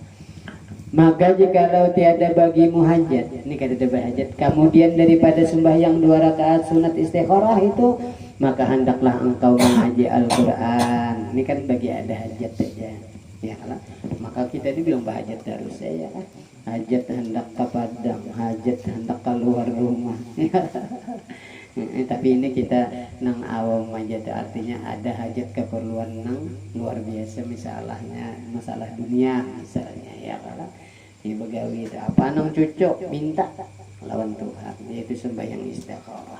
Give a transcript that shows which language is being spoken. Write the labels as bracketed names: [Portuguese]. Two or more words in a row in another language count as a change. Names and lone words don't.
[Malay] Maka jikalau tiada bagimu hajat, ini kata hajat, kemudian daripada sembahyang 2 rakaat sunat istikharah itu, maka hendaklah engkau mengaji Al-Quran. [Indonesian] Ini kan bagi ada hajat saja, ya kan? [Banjar] Maka kita ini bilang bahajat terus ya kan? Hajat hendak ke padang, hajat hendak keluar rumah. Tapi ini kita nang awam aja tuh, artinya ada hajat keperluan nang luar biasa misalnya masalah dunia misalnya ya kan ini begawi itu apa nang cucuk minta lawan Tuhan yaitu sembahyang istikharah.